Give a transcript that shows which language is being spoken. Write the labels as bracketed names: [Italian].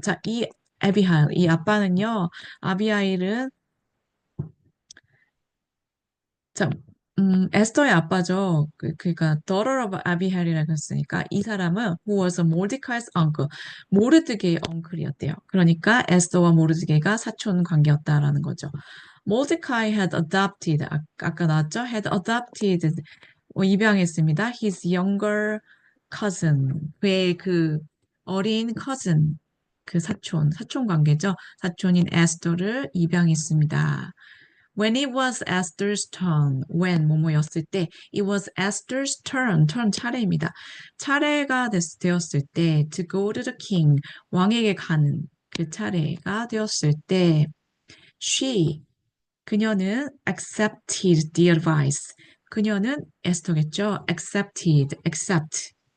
[Korean] 자, 이 아빠는요, 아비하일은, 자, 에스더의 아빠죠. 그러니까 [English] daughter of [Korean] 아비하일이라고 했으니까 이 사람은 [English] who was Mordecai's uncle, [Korean] 모르드게의 엉클이었대요. 그러니까 에스더와 모르드게가 사촌 관계였다라는 거죠. [English] Mordecai had adopted, [Korean] 아까 나왔죠? [English] had adopted, [Korean] 입양했습니다. [English] His younger cousin, [Korean] 그의 그 어린 cousin, 그 사촌 관계죠. 사촌인 에스더를 입양했습니다. [English] When it was Esther's turn, [Korean] 뭐뭐였을 때, [English] it was Esther's turn [Korean] 차례입니다. 차례가 되었을 때, [English] to go to the king, [Korean] 왕에게 가는 그 차례가 되었을 때, 그녀는 [English] accepted the advice. [Korean] 그녀는 에스더겠죠. accept.